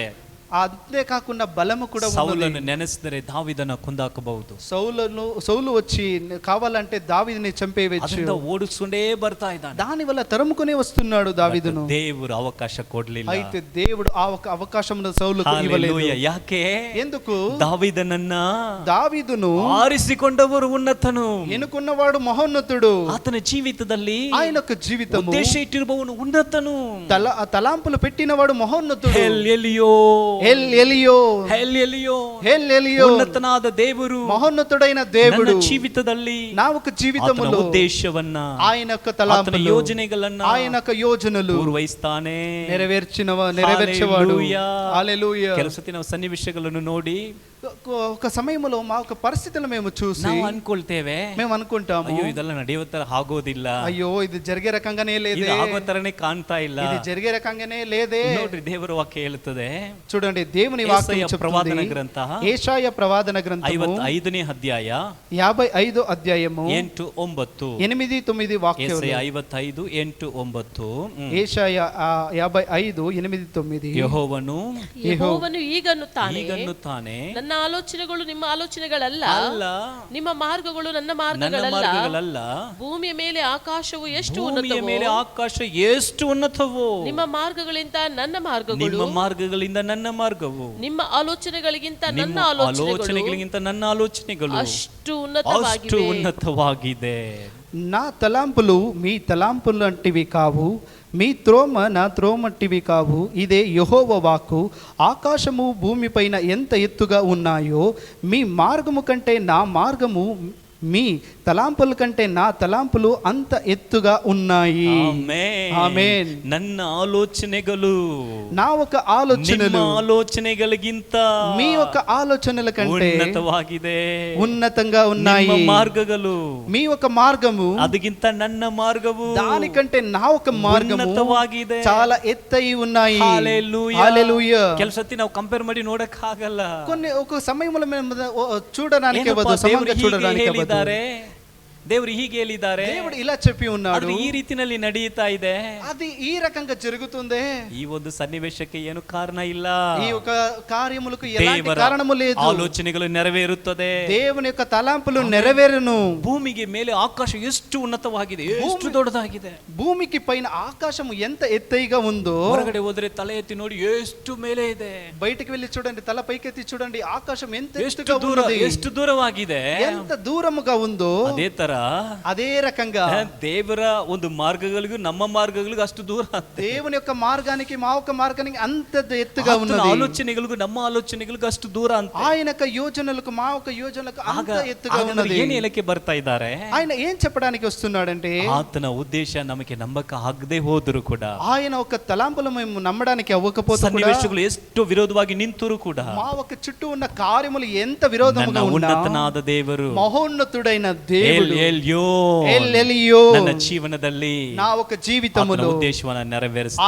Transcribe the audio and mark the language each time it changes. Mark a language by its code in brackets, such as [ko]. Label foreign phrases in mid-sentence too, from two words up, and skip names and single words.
[te] అంతే కాకుండా బలము కూడా ఉన్నది. [kn] సౌలును నెನೆಸಿದರೆ దావీదನ ಕೊಂದಾಕಬಹುದು. [te] సౌలు వచ్చి కావాలంటే దావీదుని చంపేయవచ్చు. [kn] ಅದರಿಂದ ಓಡಿಸ್ಕೊಂಡೇ ಬರ್ತಾ ಇದ್ದಾನೆ. [te] దాని వల్ల తరుముకునే వస్తున్నాడు దావీదును. [kn] ದೇವರು ಅವಕಾಶ ಕೊಡ್ಲಿಲ್ಲ. [te] అయితే దేవుడు ఆ ఒక అవకాశమును సౌలుకు ఇవ్వలేదు. [kn] ಯಾಕೆ? [te] ఎందుకు? [kn] దావీదును ಆರಿಸಿಕೊಂಡವರು ಉನ್ನತನು, [te] ఎన్నుకున్నవాడు మహోన్నతుడు. [kn] ಆತನ ಜೀವಿತದಲ್ಲಿ [te] ఆయన యొక్క జీవితము [kn] ಉದ್ದೇಶ ಇಟ್ಟಿರುವವನು ಉನ್ನತನು. [te] తలాంపులు పెట్టినవాడు మహోన్నతుడు. [kn] ఉన్నతನಾದ ದೇವರು, [te] మహోన్నతుడైన దేవుడు [kn] జీవితದಲ್ಲಿ [te] నా ఒక జీవితములో [kn] ఉద్దేశవನ್ನ, [te] ఆయన యొక్క తలాంపులు, [kn] ಯೋಜನೆಗಳನ್ನ [te] ఆయన యొక్క యోజనలు [kn] ನಿರ್ವಹಿಸ್ತಾನೆ. [te] నెరవేర్చేవాడు. హల్లెలూయా. [kn] ಕೆಲವು ಸತಿ ನಾವು ಸನ್ನಿವೇಶಗಳನ್ನು ನೋಡಿ [te] ఒక సమయంలో మా ఒక పరిస్థితులను మేము చూసి [kn] ನಾವು ಅನ್ಕೊಳ್ತೇವೆ [te] మేము అనుకుంటాము, [kn] ಅಯ್ಯೋ ಇದೆಲ್ಲ ನಡೆಯೋ ತರ ಆಗೋದಿಲ್ಲ, [te] అయ్యో ఇది జరిగే రకంగానే [kn] ಇದು [te] లేదే, [kn] ಆಗೋ ತರನೇ ಕಾಣ್ತಾ ಇಲ್ಲ. [te] ఇది జరిగే రకంగానే లేదే. [kn] ನೋಡ್ರಿ ದೇವರ ವಾಕ್ಯ ಹೇಳುತ್ತದೆ, [te] చూడండి దేవుని వాక్యం [kn] ಯೆಶಾಯ ಪ್ರವಾದನ [te] చెప్తుంది. [kn] ಗ್ರಂಥ [te] యెషయా ప్రవాదన గ్రంథము [kn] 55ನೇ ಅಧ್ಯಾಯ [te] 55 అధ్యాయము 8-9. 8-9 వాక్యాలు. [kn] ಯೆಶಾಯ 55:8-9. [te] యెషయా 55:8-9. [kn] ಯೆಹೋವನು ಯೆಹೋವನು ಈಗನ್ನುತ್ತಾನೆ, ಈಗನ್ನುತ್ತಾನೆ, ನನ್ನ ಆಲೋಚನೆಗಳು ನಿಮ್ಮ ಆಲೋಚನೆಗಳಲ್ಲ, ಅಲ್ಲ, ನಿಮ್ಮ ಮಾರ್ಗಗಳು ನನ್ನ ನನ್ನ ಮಾರ್ಗಗಳಲ್ಲ, ಮಾರ್ಗಗಳಲ್ಲ, ಭೂಮಿಯ ಮೇಲೆ ಆಕಾಶವು ಎಷ್ಟು ಭೂಮಿಯ ಉನ್ನತವೋ, ಮೇಲೆ ಆಕಾಶ ಎಷ್ಟು ಉನ್ನತವೋ, ನಿಮ್ಮ ಮಾರ್ಗಗಳಿಂದ ನನ್ನ ಮಾರ್ಗಗಳು, ನಿಮ್ಮ ಮಾರ್ಗಗಳಿಂದ ನನ್ನ ಮಾರ್ಗವು, ನಿಮ್ಮ ಆಲೋಚನೆಗಳಿಗಿಂತ ನನ್ನ ನಿಮ್ಮ ಆಲೋಚನೆಗಳು ಆಲೋಚನೆಗಳಿಗಿಂತ ನನ್ನ ಆಲೋಚನೆಗಳು ಅಷ್ಟು ಅಷ್ಟು ಉನ್ನತವಾಗಿವೆ. ಉನ್ನತವಾಗಿದೆ. [te] నా తలాంపులు మీ తలాంపులంటివి కావు, మీ త్రోమ నా త్రోమట్టివి కావు. ఇదే యెహోవా వాక్కు. ఆకాశము భూమిపైన ఎంత ఎత్తుగా ఉన్నాయో మీ మార్గము కంటే నా మార్గము, మీ తలాంపుల కంటే నా తలాంపులు అంత ఎత్తుగా ఉన్నాయి. ఆమేన్. [kn] ನನ್ನ ಆಲೋಚನೆಗಳು [te] నా ఒక ఆలోచనలు [kn] ಆಲೋಚನೆಗಳಿಗಿಂತ [te] మీ ఒక ఆలోచనల కంటే [kn] ಉನ್ನತವಾಗಿದೆ, [te] ఉన్నతంగా ఉన్నాయి. [kn] ನಿಮ್ಮ ಮಾರ್ಗಗಳು [te] మీ ఒక మార్గము [kn] ಅದಕ್ಕಿಂತ ನನ್ನ ಮಾರ್ಗವು [te] దానికంటే నా ఒక మార్గము [kn] ಉನ್ನತವಾಗಿದೆ, [te] చాలా ఎత్తై ఉన్నాయి. హల్లెలూయా. హల్లెలూయా. [kn] ಕೆಲಸತಿ ನಾವು ಕಂಪೇರ್ ಮಾಡಿ ನೋಡಕ್ ಆಗಲ್ಲ. [te] కొన్ని ఒక సమయంలో మేము చూడడానికి [kn] ಏನಪ್ಪಾ [te] అవ్వదు, సమంగా [kn] ದೇವರು [te] చూడడానికి [kn] ಹೀಗೆ [te] అవ్వదు. [kn] ಹೇಳಿದ್ದಾರೆ, ದೇವರು ಹೀಗೆ ಹೇಳಿದ್ದಾರೆ, [te] దేవుడు ఇలా చెప్పి ఉన్నాడు, [kn] ಆದ್ರೆ ಈ ರೀತಿನಲ್ಲಿ ನಡೀತಾ ಇದೆ. [te] అది ఈ రకంగా జరుగుతుంది. [kn] ಈ ಒಂದು ಸನ್ನಿವೇಶಕ್ಕೆ ಏನು ಕಾರಣ ಇಲ್ಲ. [te] ఈ ఒక కార్యములకు ఎలాంటి [kn] ದೇವರ [te] కారణము లేదు. [kn] ಆಲೋಚನೆಗಳು ನೆರವೇರುತ್ತದೆ. [te] దేవుని యొక్క తలంపులు నెరవేరును. [kn] ಭೂಮಿಗೆ ಮೇಲೆ ಆಕಾಶ ಎಷ್ಟು ಉನ್ನತವಾಗಿದೆ, ಎಷ್ಟು ದೊಡ್ಡದಾಗಿದೆ. [te] భూమికి పైన ఆకాశము ఎంత ఎత్తైగా ఉందో, [kn] ಹೊರಗಡೆ ಹೋದ್ರೆ ತಲೆ ಎತ್ತಿ ನೋಡಿ ಎಷ್ಟು ಮೇಲೆ ಇದೆ. [te] బయటికి వెళ్ళి చూడండి, తల పైకెత్తి చూడండి, ఆకాశం ఎంత [kn] ಎಷ್ಟು [te] ఎత్తుగా [kn] ದೂರ, [te] ఉన్నది, [kn] ಎಷ್ಟು ದೂರವಾಗಿದೆ. [te] ఎంత దూరముగా ఉందో. [kn] ಅದೇ ತರ [te] అదే రకంగా [kn] ದೇವರ ಒಂದು ಮಾರ್ಗಗಳಿಗೂ ನಮ್ಮ ಮಾರ್ಗಗಳಿಗೂ ಅಷ್ಟು ದೂರ. [te] దేవుని యొక్క మార్గానికి మా యొక్క మార్గానికి అంత ఎత్తుగా [kn] ಆತನ [te] ఉన్నది. [kn] ಆಲೋಚನೆಗಳಿಗೂ ನಮ್ಮ ಆಲೋಚನೆಗಳಿಗೂ ಅಷ್ಟು ದೂರ ಅಂತ. [te] ఆయన యొక్క యోజనలకు మా యొక్క యోజనలకు అంత ఎత్తుగా [kn] ಆಗ [te] ఉన్నది. [kn] ಏನು ಹೇಳಕ್ಕೆ ಬರ್ತಾ ಇದ್ದಾರೆ, [te] ఆయన ఏం చెప్పడానికి వస్తున్నాడంటే, [kn] ಆತನ ಉದ್ದೇಶ ನಮಗೆ ನಂಬಕ ಆಗದೆ ಹೋದ್ರು ಕೂಡ, [te] ఆయన ఒక తలంపులు మేము నమ్మడానికి అవ్వకపోతే కూడా, [kn] ಸನ್ನಿವೇಶಗಳು ಎಷ್ಟು ವಿರೋಧವಾಗಿ ನಿಂತರೂ ಕೂಡ, [te] మా ఒక చుట్టూ ఉన్న కార్యములు ఎంత విరోధముగా [kn] ನನ್ನ [te] ఉన్నా, [kn] ಉನ್ನತನಾದ ದೇವರು, [te] మహోన్నతుడైన దేవుడు, [kn] ಎಲ್ [te] ఎలియో, [kn] ನನ್ನ ಜೀವನದಲ್ಲಿ [te] నా ఒక జీవితములో [kn] ಉದ್ದೇಶವನ್ನ ನೆರವೇರಿಸ್ತಾನೆ.